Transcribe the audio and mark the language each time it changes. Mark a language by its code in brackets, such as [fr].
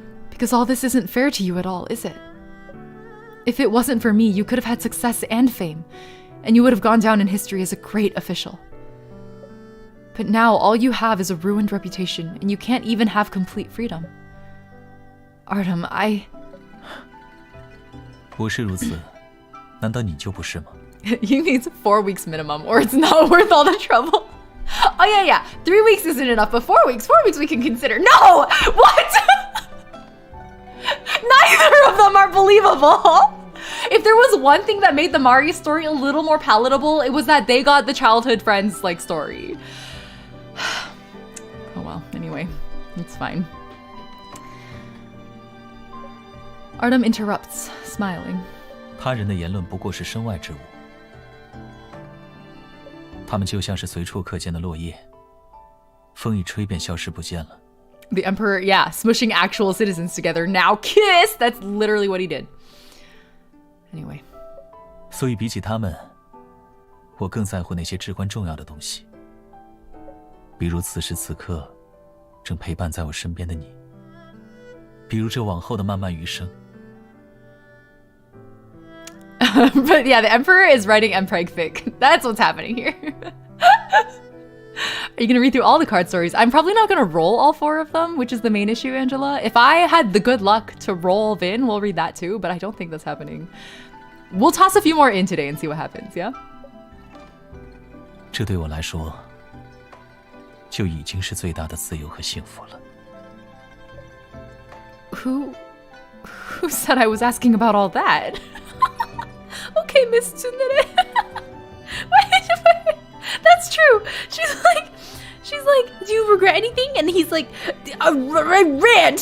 [en] Because all this isn't fair to you at all, is it? If it wasn't for me, you could have had success and fame, and you would have gone down in history as a great official. But now all you have is a ruined reputation, and you can't even have complete freedom. Artem, I... [zh] 我是如此，难道你就不是吗？ [en] Ying needs 4 weeks minimum, or it's not worth all the trouble. Oh yeah. 3 weeks isn't enough, but 4 weeks we can consider. No! What? Neither of them are believable. If there was one thing that made the Marius story a little more palatable, it was that they got the childhood friends like story. Oh well, anyway, it's fine. Artem interrupts, smiling. [zh] 他人的言论不过是身外之物，他们就像是随处可见的落叶，风一吹便消失不见了。 [en] The Emperor, yeah, smushing actual citizens together. Now kiss! That's literally what he did. Anyway. [zh] 所以比起他们，我更在乎那些至关重要的东西，比如此时此刻正陪伴在我身边的你，比如这往后的漫漫余生。 [en] But yeah, the Emperor is writing Mpreg fic. That's what's happening here. Are you going to read through all the card stories? I'm probably not going to roll all 4 of them, which is the main issue, Angela. If I had the good luck to roll Vin, we'll read that too, but I don't think that's happening. We'll toss a few more in today and see what happens, yeah? [zh] 这对我来说，就已经是最大的自由和幸福了。 [en] Who said I was asking about all that? Okay, Miss Tsundere. Wait, that's true. She's like, do you regret anything? And he's like, I regret.